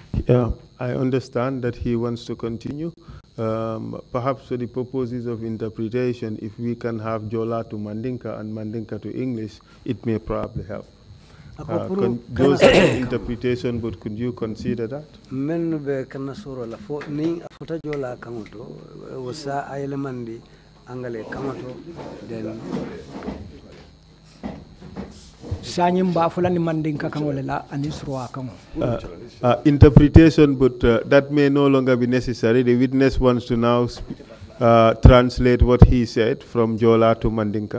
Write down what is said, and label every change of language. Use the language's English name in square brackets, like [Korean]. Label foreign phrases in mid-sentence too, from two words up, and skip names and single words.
[English] Yeah, I understand that he wants to continue. Perhaps for the purposes of interpretation, if we can have Jola to Mandinka and Mandinka to English, it may probably help. Those are the interpretation, but could you consider that? [Mandingo] Men be kana soro la fo ni afota Jola kamoto wasa aylemandi angale kamoto then [English] interpretation, but that may no longer be necessary. The witness wants to now translate what he said from Jola to Mandinka.